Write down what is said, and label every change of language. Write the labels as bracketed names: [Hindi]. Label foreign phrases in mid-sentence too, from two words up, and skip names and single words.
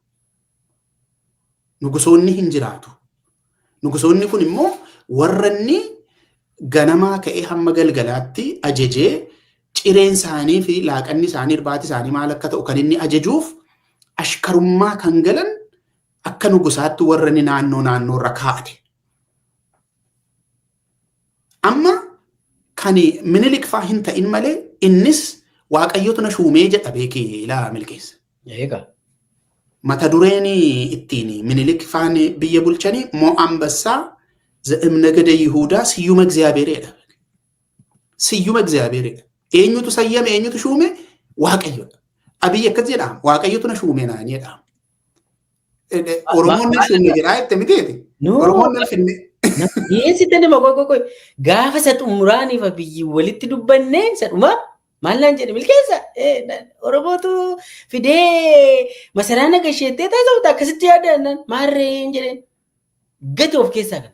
[Oromo] Nugusoonni hin jiraatu. Nugusoonni kun immoo warra inni ganamaa ka'ee hamma galgalaatti ajajee cireen isaanii fi laaqanni isaanii irbaati isaanii maal akka ta'u kan inni ajajuuf ashkarummaa kan galan akka nugusaatti warra inni naannoo irra kaa'ate. Amma kan Minilik fa'aa hin ta'in malee innis waaqayyotu na shuumee jedha beekee ilaa milkeessa. Mata dureen ittiin Minilik fa'aan biyya bulchanii moo ambassaa [Geez] ዘእምነገደ ይሁዳ ስዩመ እግዚአብሔርudha. ስዩመ እግዚአብሔርudha. [Oromo] eenyutu sayyame eenyutu shuume waaqayyoodha. Abiyyi akkas jedhama waaqayyotu na shuume naan jedhama. Oromoon na shuume jedhaa jette miteeti. Oromoon na finne. Dhiyeessite nama qoqqoqqoo gaafa isa xumuraaniif Abiyyi walitti dubbannee isa dhumaa maal naan jedhe milkeessa Oromootu fidee masaraa nagasheettee taasifamta akkasitti yaadannaan maarree hin jedheen gati of keessaa kana.